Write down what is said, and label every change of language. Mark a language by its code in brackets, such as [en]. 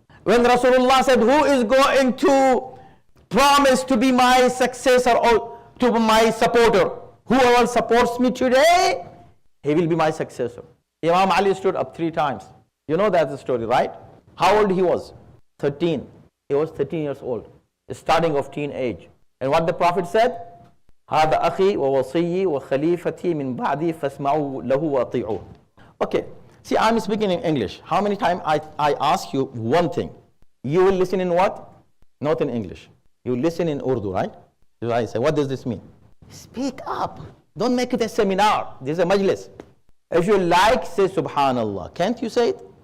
[en] When Rasulullah said, who is going to promise to be my successor or to be my supporter? Whoever supports me today, he will be my successor. Imam Ali stood up 3 times. You know that's the story, right? How old he was? 13. He was 13 years old, the starting of teenage. And what the Prophet said? [ar] هذا أخي ووصيي وخليفتي من بعدي فاسمعوا له وأطيعوه. [en] Okay, see, I'm speaking in English. How many times I ask you one thing? You will listen in what? Not in English. You listen in Urdu, right? So I say, what does this mean? Speak up. Don't make it a seminar. This is a majlis. If you like, say Subhanallah. Can't you say it?